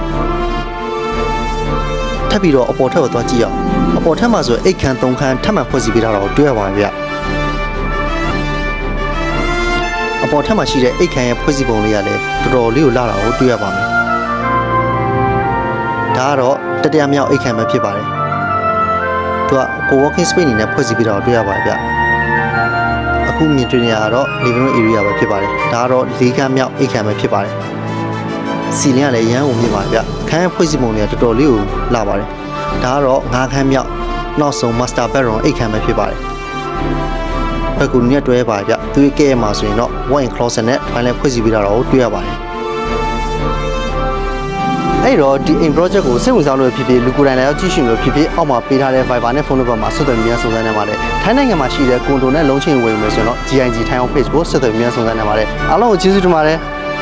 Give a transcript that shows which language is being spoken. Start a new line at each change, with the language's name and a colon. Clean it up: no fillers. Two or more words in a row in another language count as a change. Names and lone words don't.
Burmese: ထပ်ပြီးတော့အပေါ်ထပ်ကိုသွားကြည့်အောင်အပေါ်ထပ်မှာဆိုအိတ်ခန်း၃ခန်းထပ်မံဖွဲ့စည်းပေးထားတာကိုတွေ့ရပါတယ်ဗျအပေါ်ထပ်မှာရှိတဲ့အိတ်ခန်းရဲ့ဖွဲ့စည်းပုံလေးကလည်းတော်တော်လေးကိုလှတာကိုတွေ့ရပါမယ် ဒါကတော့တတိယမြောက်အိတ်ခန်းပဲဖြစ်ပါတယ်သူက
English: co-working space
Burmese: အနေနဲ့ဖွဲ့စည်းပေးတာကိုတွေ့ရပါတယ်ဗျအခုမြင်တွေ့နေရတော့
English: living room area
Burmese: ပဲဖြစ်ပါတယ်ဒါကတော့၄ခန်းမြောက်အိတ်ခန်းပဲဖြစ်ပါတယ်စီလင်းကလည်းရမ်းအောင်မြင်ပါဗျအခန်းရဲ့ဖွဲ့စည်းပုံတွေကတော်တော်လေးကိုလှပါတယ်ဒါကတော့၅ခန်းမြောက်နောက်ဆုံး
English: master bedroom
Burmese: အိတ်ခန်းပဲဖြစ်ပါတယ်ဘက်ကူနဲ့တွဲပါဗျသူရဲ့ကဲမှာဆိုရင်တော့
English: walk-in closet
Burmese: နဲ့ toilet ဖွဲ့စည်းပေးတာတော့တွေ့ရပါတယ် အဲ့တော့ဒီ
English: in project
Burmese: ကိုစိတ်ဝင်စားလို့ဖြစ်ဖြစ်လူကိုယ်တိုင်လည်းကြည့်ရှုလို့ဖြစ်ဖြစ်အောက်မှာပေးထားတဲ့ Viber နဲ့
English: phone number
Burmese: မှာဆက်သွယ်မြန်စုံစမ်းနေပါတယ်ထိုင်းနိုင်ငံမှာရှိတဲ့ကွန်ဒိုနဲ့လုံးချင်းဝယ်မယ်ဆိုရင်တော့ GIG ထိုင်းအောင် page ကိုဆက်သွယ်မြန်စုံစမ်းနေပါတယ်အားလုံးကိုကျေးဇူးတင်ပါတယ်